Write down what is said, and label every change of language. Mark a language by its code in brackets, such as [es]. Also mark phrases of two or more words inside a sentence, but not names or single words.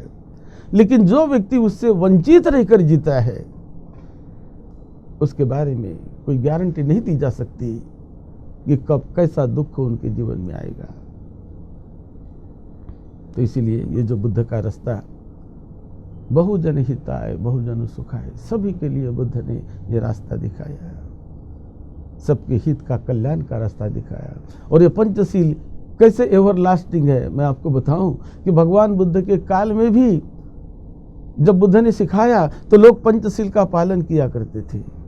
[hi] लेकिन जो व्यक्ति उससे वंचित रहकर जीता है उसके बारे में कोई गारंटी नहीं दी जा सकती कि कब कैसा दुख उनके जीवन में आएगा। तो इसीलिए ये जो बुद्ध का रास्ता [pi] बहुजन हिताय बहुजन सुखाय, [hi] सभी के लिए बुद्ध ने ये रास्ता दिखाया, सबके हित का, कल्याण का रास्ता दिखाया। और ये पंचशील कैसे एवरलास्टिंग है मैं आपको बताऊं कि भगवान बुद्ध के काल में भी जब बुद्ध ने सिखाया तो लोग पंचशील का पालन किया करते थे।